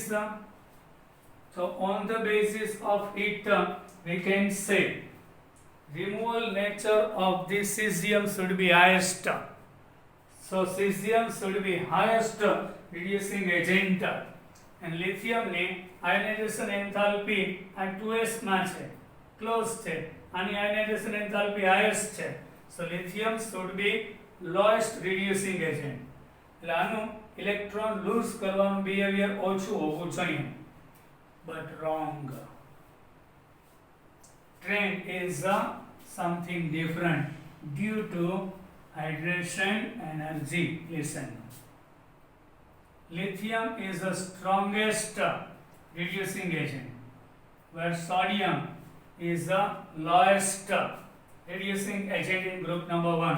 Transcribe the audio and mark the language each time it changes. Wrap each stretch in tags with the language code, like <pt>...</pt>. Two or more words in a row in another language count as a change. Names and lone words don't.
<en>So on the basis of it we can say removal nature of the cesium should be highest. So cesium should be highest reducing agent, and lithium ni ionization enthalpy</en> <gu>આ 2s માં છે,</gu> <en>close છે, આની ionization enthalpy highest છે. So lithium should be lowest reducing agent.</en> <gu>એટલે આનું</gu> <en>electron lose</en> <gu>કરવાનું બિહેવિયર ઓછું હોવું જોઈએ,</gu> <en>but wrong. Trend is something different due to hydration energy. Listen, lithium is the strongest reducing agent, where sodium is the lowest reducing agent in group number 1.</en>